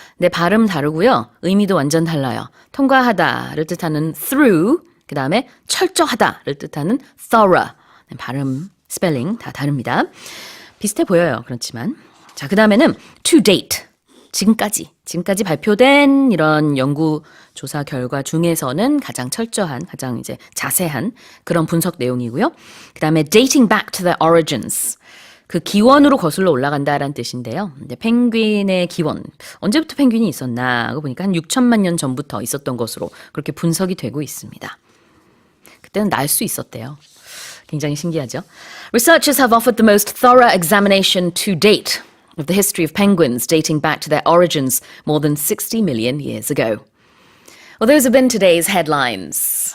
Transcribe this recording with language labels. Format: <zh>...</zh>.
<ko>근데 발음 다르고요. 의미도 완전 달라요. 통과하다를 뜻하는 through, 그 다음에 철저하다를 뜻하는 thorough. 발음, 스펠링 다 다릅니다. 비슷해 보여요. 그렇지만. 자, 그 다음에는 to date. 지금까지 발표된 이런 연구 조사 결과 중에서는 가장 철저한, 가장 이제 자세한 그런 분석 내용이고요. 그 다음에</ko> <en>dating back to their origins.</en> <ko>그 기원으로 거슬러 올라간다라는 뜻인데요. 근데 펭귄의 기원, 언제부터 펭귄이 있었나 하고 보니까 한 6천만 년 전부터 있었던 것으로 그렇게 분석이 되고 있습니다. 그때는 날 수 있었대요. 굉장히 신기하죠.</ko> <en>Researchers have offered the most thorough examination to date of the history of penguins dating back to their origins more than 60 million years ago. Well, those have been today's headlines.</en>